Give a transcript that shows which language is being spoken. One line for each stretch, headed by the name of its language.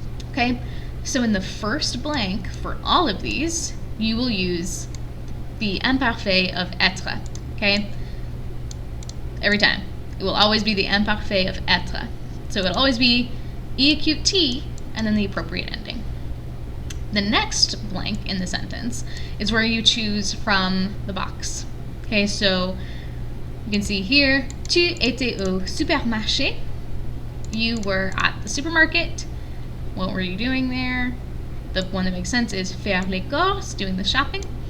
English: Okay, so in the first blank for all of these, you will use the imparfait of être. Okay, every time. It will always be the imparfait of être. So it'll always be e acute t and then the appropriate ending. The next blank in the sentence is where you choose from the box. Okay, so you can see here,
French: tu étais au supermarché.
English: You were at the supermarket. What were you doing there? The one that makes sense is
French: faire les courses,
English: doing the shopping.